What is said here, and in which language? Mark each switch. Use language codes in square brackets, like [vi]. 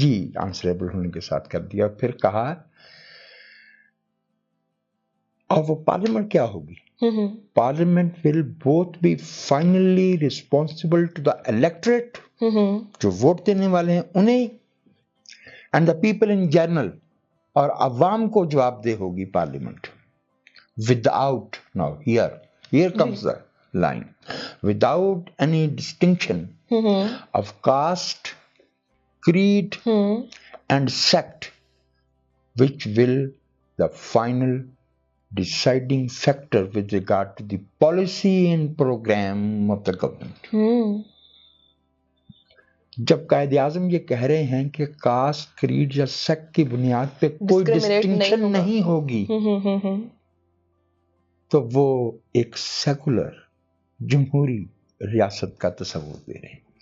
[hi] जी answerable होने के साथ कर दिया। फिर कहा, और वो पार्लियामेंट क्या होगी? [en] parliament will both be finally responsible to the electorate, [hi] जो वोट देने वाले हैं उन्हें, [en] and the people in general, [hi] और अवाम को जवाबदेह होगी parliament. [en] Without, now here comes the line, without any distinction of caste, creed and sect, which will the final deciding factor with regard to the policy and program of the government. [hi] जब कायद आज़म ये कह रहे हैं कि cast, creed या sect की बुनियाद पे कोई डिस्टिंक्शन नहीं होगी, तो वो एक सेकुलर जमहूरी रियासत का तस्वुर दे रहे हैं।